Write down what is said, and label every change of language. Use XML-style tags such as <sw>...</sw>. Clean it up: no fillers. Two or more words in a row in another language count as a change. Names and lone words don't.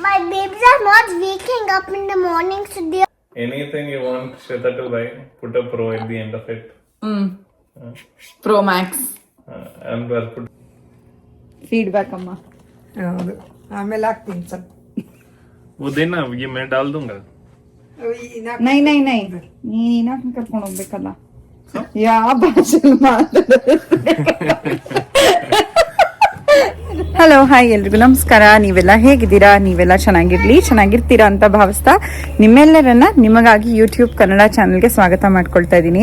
<en>babies are not waking up in the morning, so they. Anything you want Shweta to buy, put a pro at the end of it. Pro Max. And we'll put.</en> <kn>ಫೀಡ್ಬ್ಯಾಕ್ ಅಮ್ಮ. ಹೌದು ಆಮೇಲೆ ಹಾಕ್ತೀನಿ ಸ್ವಲ್ಪ.</kn> <hi>वो देना ये मैं डाल दूंगा.</hi> <kn>ನೈ ನೀನ ಕರ್ಕೊಂಡು ಹೋಗ್ಬೇಕಲ್ಲ. ಯಾವ ಭಾಷೆಯಲ್ಲಿ</kn> <en>hello hi</en> <kn>ಎಲ್ರಿಗೂ ನಮಸ್ಕಾರ. ನೀವೆಲ್ಲ ಹೇಗಿದ್ದೀರಾ? ನೀವೆಲ್ಲ ಚೆನ್ನಾಗಿರ್ತೀರಾ ಅಂತ ಭಾವಿಸ್ತಾ ನಿಮ್ಮೆಲ್ಲರನ್ನ ನಿಮಗಾಗಿ ಯೂಟ್ಯೂಬ್ ಕನ್ನಡ ಚಾನಲ್ಗೆ ಸ್ವಾಗತ ಮಾಡ್ಕೊಳ್ತಾ ಇದ್ದೀನಿ.</kn>